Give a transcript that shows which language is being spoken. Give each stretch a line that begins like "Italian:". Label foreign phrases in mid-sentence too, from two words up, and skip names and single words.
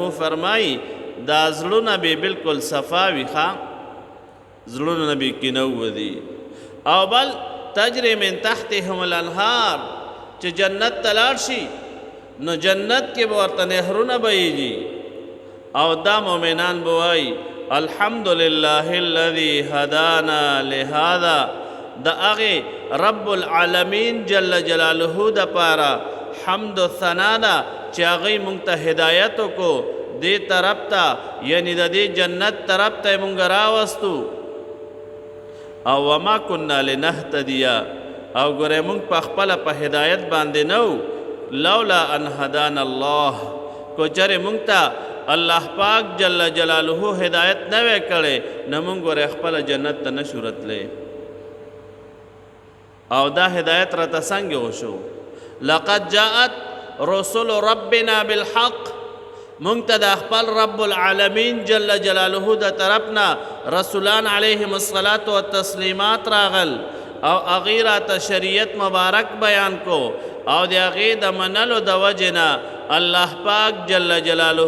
Pashto: فرمایي دا زړونه به بالکل صفا وي ښه زړونه نه به کینه وځي او بل
Arabic: تجری من تحتهم الانهار
Pashto: چې جنت ته لاړ شي نو جنت کې به ورته نهرونه بهیږي او دا مؤمنان به وایي
Arabic: الحمدلله الذي هدانا لهذا
Pashto: د هغې رب العالمین جل جلاله دپاره حمد و ثنا ده چې هغوی مونږ ته هدایت وکړو دې طرف ته یعنی د دې جنت طرف ته یې مونږ راوستو او
Arabic: وما کنا لنهتدي
Pashto: او ګورئ مونږ په خپله په هدایت باندې نه
Arabic: لولا ان هدانا الله
Pashto: کو چرې مونږ ته الله پاک جل جلاله هدایت نه وی کړی نه مونږ ګورئ خپله جنت ته نشو رتلی او دا هدایت راته څنګه وشو
Arabic: لقد جاءت رسول ربنا بالحق
Pashto: مونږ ته د خپل رب العالمین جل جلاله د طرفنا رسولان
Arabic: علیهم الصلاة والتسلیمات
Pashto: راغل او هغې راته شریعت مبارک بیان کو او د هغې د منلو د وجې نه الله پاک جل جلاله